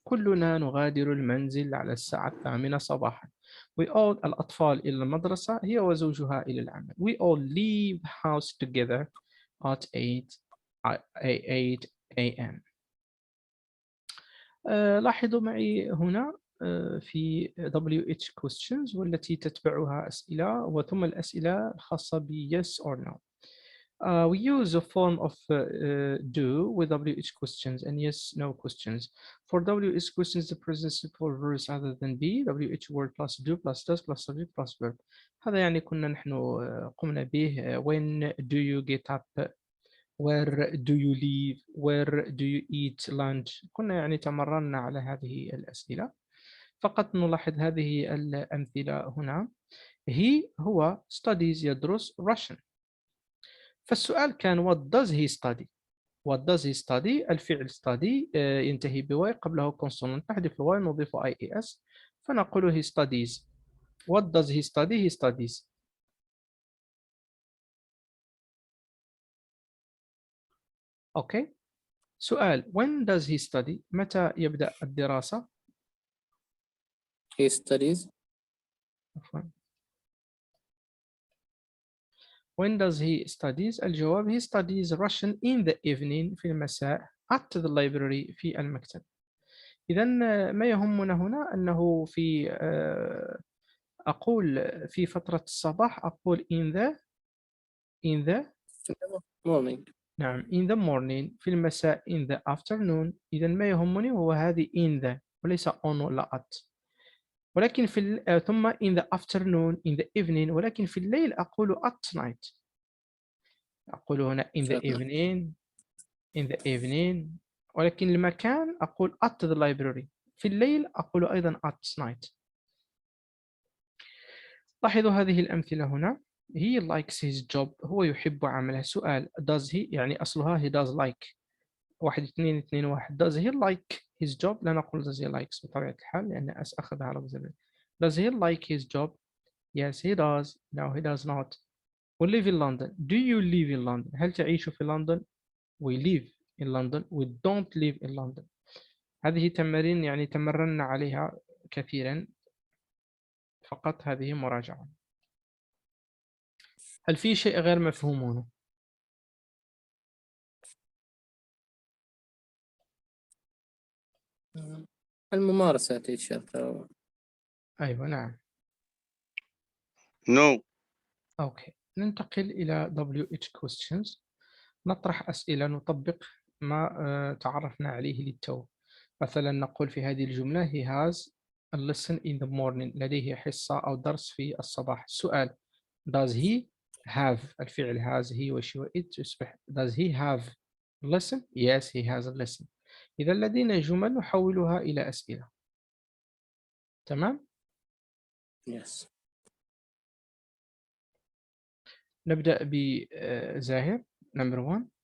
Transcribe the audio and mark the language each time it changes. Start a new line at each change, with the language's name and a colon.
Arabic: كلنا نغادر المنزل على الساعة 8 صباحا.
English: We all
Arabic: الأطفال إلى المدرسة هي وزوجها إلى العمل.
English: We all leave the house together at 8 a.m.
Arabic: لاحظوا معي هنا في WH questions والتي تتبعها أسئلة وثم الأسئلة الخاصة ب yes or no.
English: We use a form of do with WH questions and yes no questions. For WH questions the present simple verbs other than be WH word plus do plus does plus subject plus verb.
Arabic: هذا يعني كنا نحن قمنا به
English: when do you get up, where do you live, where do you eat lunch.
Arabic: كنا يعني تمرنا على هذه الأسئلة. فقط نلاحظ هذه الأمثلة هنا.
English: he هو studies يدرس Russian.
Arabic: فالسؤال كان
English: what does he study. What does he study؟ الفعل study
Arabic: ينتهي بواي قبله
English: consonant
Arabic: نحذف الواي نضيف
English: IES فنقول he studies. What does he study? He studies. Okay. سؤال when does he study؟
Arabic: متى يبدأ الدراسة؟
English: He studies. When does he studies؟ الجواب he studies Russian in the evening
Arabic: في المساء
English: at the library
Arabic: في المكتب. إذا ما يهمنا هنا أنه في أقول في فترة الصباح أقول in the
English: morning. نعم in the morning.
Arabic: في المساء
English: in the afternoon.
Arabic: إذا ما يهمني هو هذه in the وليس on ولا at. ولكن في ثم
English: in the afternoon in the evening.
Arabic: ولكن في الليل أقول at night.
English: أقول هنا in the evening
Arabic: ولكن المكان أقول
English: at the library.
Arabic: في الليل أقول أيضا at night. لاحظوا هذه الأمثلة هنا.
English: He likes his job.
Arabic: هو يحب عمله.
English: سؤال does he
Arabic: يعني أصلها
English: he does like. 1 2 2 1. Does he like his job؟
Arabic: لا نقول
English: does he likes
Arabic: بطبيعة الحال لأن أخذها على وزن.
English: Does he like his job؟ Yes he does. No he does not. We live in London. Do you live in London؟
Arabic: هل تعيش في لندن؟
English: We live in London. We don't live in London.
Arabic: هذه تمارين يعني تمرنا عليها كثيرا. فقط هذه مراجعة. هل في شيء غير مفهوم هنا؟ الممارسة تيشر. أيوة نعم.
English: No.
Arabic: أوكي. ننتقل إلى WH questions. نطرح أسئلة نطبق ما تعرفنا عليه للتو. مثلا نقول في هذه الجملة
English: he has a lesson in the morning.
Arabic: لديه حصة أو درس في الصباح.
English: السؤال does he have الفعل has he
Arabic: وشي وإت تصبح
English: does he have a lesson؟ Yes he has a lesson.
Arabic: إذا لدينا جمل نحولها إلى أسئلة. تمام؟
English: Yes.
Arabic: نبدأ بزاهر number 1.